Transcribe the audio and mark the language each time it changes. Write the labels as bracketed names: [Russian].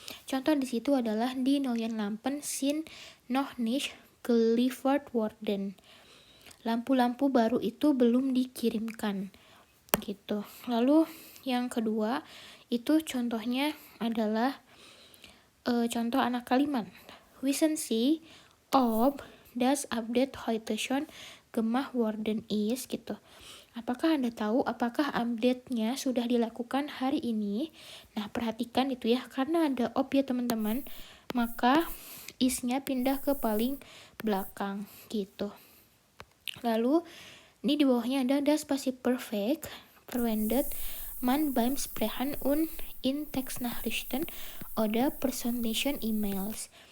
[German] Contoh di situ adalah die neuen Lampen sind noch nicht geliefert worden. [Indonesian] Lampu-lampu baru itu belum dikirimkan gitu. Lalu yang kedua itu contohnya adalah contoh anak kalimat. [German] Wissen Sie ob das Update heute schon gemacht worden ist gitu. [Indonesian] Apakah Anda tahu apakah update-nya sudah dilakukan hari ini? Nah, perhatikan itu ya, karena ada op ya teman-teman, maka is-nya pindah ke paling belakang gitu. [German] Lalu, ini di bawahnya ada das passive perfect verwendet man beim Sprechen und in Textnachrichten oder Personation emails.